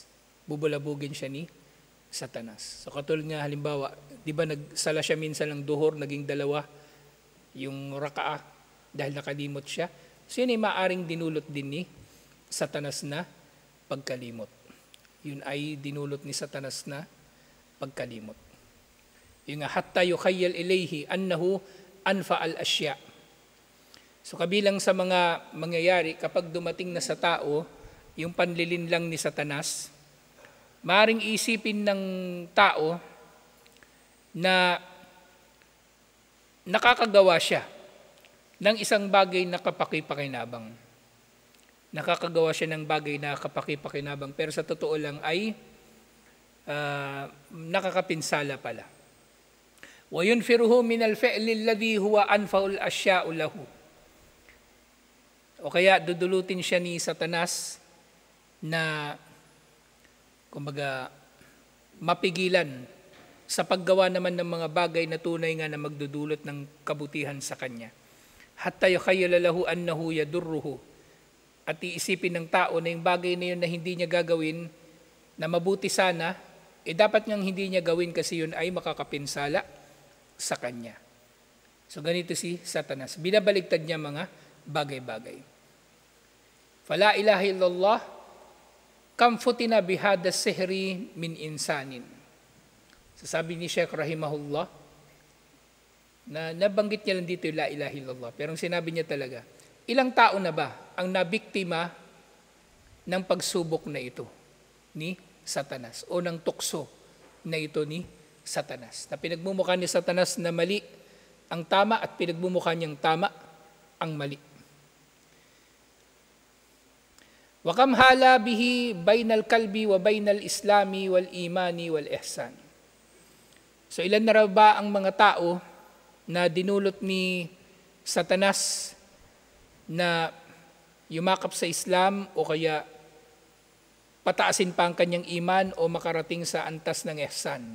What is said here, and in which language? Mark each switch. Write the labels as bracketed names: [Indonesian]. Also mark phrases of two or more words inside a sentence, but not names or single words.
[Filipino] Bubulabugin siya ni Satanas. So katulad nga halimbawa, di ba nagsala siya minsan ng duhur, naging 2 yung raka'a dahil nakalimot siya. So yun ay maaring dinulot din ni Satanas na pagkalimot. Yun ay dinulot ni Satanas na pagkalimot. Yung nga, [Arabic] حتى يخيل إليه أنه أنفع الأشياء. [Filipino] So kabilang sa mga mangyayari kapag dumating na sa tao, yung panlilinlang ni Satanas, maaring isipin ng tao na nakakagawa siya ng isang bagay na kapaki-pakinabang. Nakakagawa siya ng bagay na kapaki-pakinabang, pero sa totoo lang ay nakakapinsala pala. [Arabic] وَيُنْفِرُهُ مِنَ الْفِعْلِ الَّذِي هُوَ أَنْفَعُ الْأَشْيَاءُ لَهُ. [Filipino] O kaya dudulutin siya ni Satanas na, kumbaga, mapigilan sa paggawa naman ng mga bagay na tunay nga na magdudulot ng kabutihan sa kanya. [Arabic] حتى يخيل له أنه يضره. [Filipino] At iisipin ng tao na yung bagay na yun na hindi niya gagawin, na mabuti sana, dapat niyang hindi niya gawin kasi yun ay makakapinsala sa kanya. So ganito si Satanas. Binabaligtad niya mga bagay-bagay. [Arabic] فلا إله إلا الله كم فتن بهذا السحر من إنسان. [Filipino] Sasabi ni Sheikh rahimahullah, na nabanggit niya lang dito yung [Arabic] لا إله إلا الله. [Filipino] Pero ang sinabi niya talaga, ilang tao na ba ang nabiktima ng pagsubok na ito ni Satanas o ng tukso na ito ni Satanas? Na pinagmumukha ni Satanas na mali ang tama at pinagmumukha niyang tama ang mali. [Arabic] وكم حال به بين القلب وبين الإسلام والإيمان والإحسان. [Filipino] So ilan na raw ba ang mga tao na dinulot ni Satanas na yumakap sa Islam o kaya pataasin pa ang kanyang iman o makarating sa antas ng ihsan.